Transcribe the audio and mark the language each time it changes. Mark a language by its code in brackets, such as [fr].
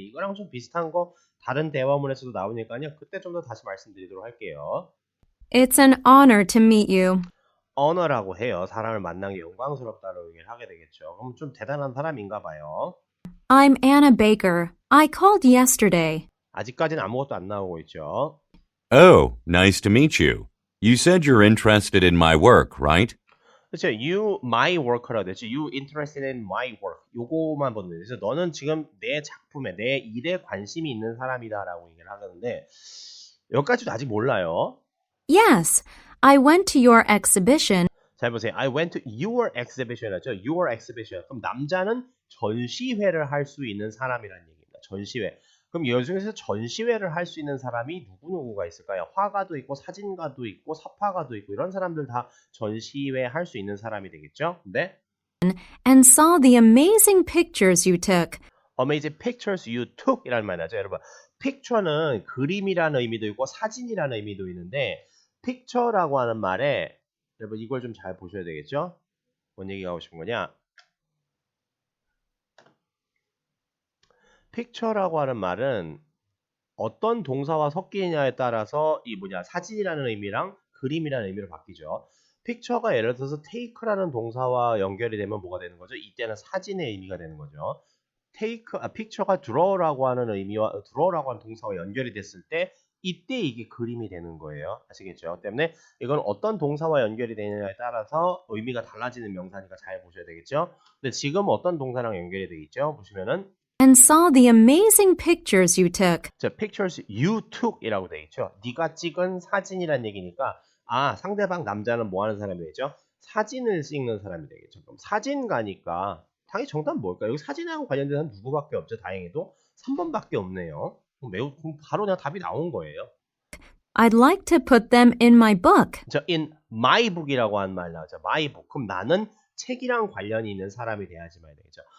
[ko] 이거랑 좀 비슷한 거 다른 대화문에서도 나오니까요. 그때 좀 더 다시 말씀드리도록 할게요. [en] It's an honor to meet you. [ko] 언어라고 해요. 사람을 만난 게 영광스럽다고 얘기를 하게 되겠죠. 그럼 좀 대단한 사람인가 봐요. [en] I'm Anna Baker. I called yesterday. [ko] 아직까지는 아무것도 안 나오고 있죠. [en] Oh, nice to meet you. You said you're interested in my work, right? [ko] 그렇죠. [en] You, my worker 라고 되죠. You interested in my work. [ko] 요거만 보면 돼요. 그래서 너는 지금 내 작품에, 내 일에 관심이 있는 사람이다라고 얘기를 하는데 여기까지도 아직 몰라요. [en] Yes, I went to your exhibition. [ko] 잘 보세요. [en] I went to your exhibition 하죠. Your exhibition. [ko] 그럼 남자는 전시회를 할 수 있는 사람이라는 얘기입니다. 전시회. 그럼 이 중에서 전시회를 할 수 있는 사람이 누구누구가 있을까요? 화가도 있고 사진가도 있고 삽화가도 있고 이런 사람들 다 전시회 할 수 있는 사람이 되겠죠? 네. [en] And saw the amazing pictures you took. Amazing pictures you took 이라는 말이 나죠. [ko] 여러분, picture는 그림이라는 의미도 있고 사진이라는 의미도 있는데 picture라고 하는 말에 여러분 이걸 좀 잘 보셔야 되겠죠? 뭔 얘기가 하고 싶은 거냐? picture라고 하는 말은 어떤 동사와 섞이느냐에 따라서 이 사진이라는 의미랑 그림이라는 의미로 바뀌죠. picture가 예를 들어서 take라는 동사와 연결이 되면 뭐가 되는 거죠? 이때는 사진의 의미가 되는 거죠. picture가 draw라고 하는 의미와 draw라고 하는 동사와 연결이 됐을 때 이때 이게 그림이 되는 거예요. 아시겠죠? 때문에 이건 어떤 동사와 연결이 되느냐에 따라서 의미가 달라지는 명사니까 잘 보셔야 되겠죠? 근데 지금 어떤 동사랑 연결이 되어 있죠? 보시면은 [en] And saw the amazing pictures you took. [ko] 자, pictures you took 이라고 되어 있죠. 네가 찍은 사진이란 얘기니까 상대방 남자는 뭐 하는 사람이 되죠? 사진을 찍는 사람이 되겠죠. 그럼 사진가니까 당연히 정답은 뭘까요? 여기 사진하고 관련된 사람 누구밖에 없죠. 다행히도 3번밖에 없네요. 그럼 바로 그냥 답이 나온 거예요. [en] I'd like to put them in my book. [ko] 자, in my book 이라고 하는 말 나오죠. [en] my book. [ko] 그럼 나는 책이랑 관련이 있는 사람이 돼야지 말이야 되겠죠.